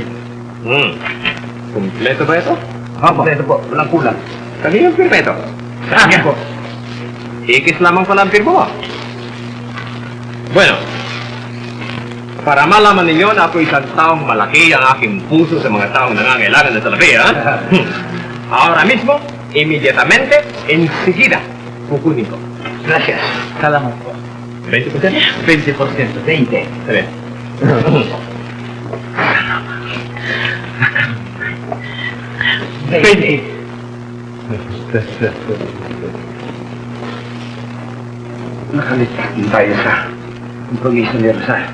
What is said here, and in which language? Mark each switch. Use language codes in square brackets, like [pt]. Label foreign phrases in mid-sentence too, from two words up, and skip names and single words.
[tl] Kompleto ba ito? Opo. Ito po, walang kulang. Kaniyang pirma ito? Sa akin po. Ikis lamang pala ang pirma mo. Bueno, para malaman ninyo na ako isang taong malaki ang aking puso sa mga taong nangangailangan na salapi, ha? [es] Ahora mismo, inmediatamente, enseguida, [tl] kukunin ko. [es] Gracias. [tl] Salamat po. 20%? 20%. 20. Sabi. 20. Nakalitak din tayo sa kompromiso ni Rosa.